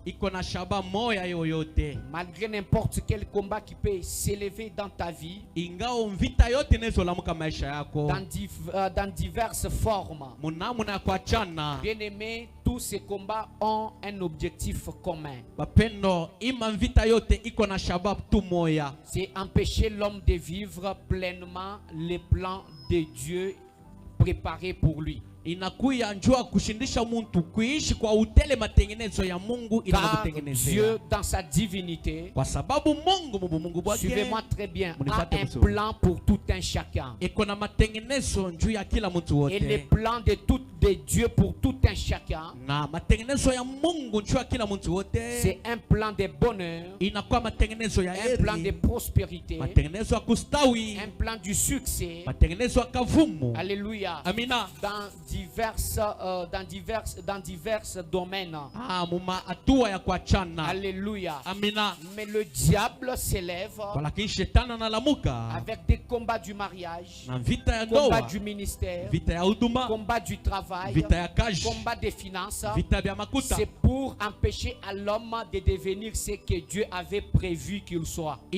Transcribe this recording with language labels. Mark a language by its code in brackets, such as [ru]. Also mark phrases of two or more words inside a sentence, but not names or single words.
[fr] Malgré n'importe quel combat qui peut s'élever dans ta vie, dans diverses formes, bien-aimés, tous ces combats ont un objectif commun. C'est empêcher l'homme de vivre pleinement les plans de Dieu préparés pour lui. [sw] Inakuya njua kushindisha muntu kuishi kwa utele matengenezo ya Mungu inakutengenezea. [fr] Dieu dans sa divinité, [sw] kwa sababu Mungu bwake, [fr] suivez-moi très bien, a un plan pour tout un chacun. [sw] Eko na matengenezo njuu ya kila mtu wote. [fr] Et les plans de Dieu pour tout un chacun, [sw] na matengenezo ya Mungu njuu ya kila mtu wote, [fr] c'est un plan de bonheur, [sw] inakuwa matengenezo ya heri, [fr] un plan de prospérité, [sw] matengenezo ya kustawi, [fr] un plan du succès, [sw] matengenezo ya kavumu. [fr] Alléluia. [sw] Amina. [fr] Dans divers domaines. [sw] Muma atua ya kuachana. [fr] Alléluia. [sw] Amina. [fr] Mais le diable s'élève avec des combats du mariage, combats du ministère, combats du travail, combats des finances. C'est pour empêcher à l'homme de devenir ce que Dieu avait prévu qu'il soit.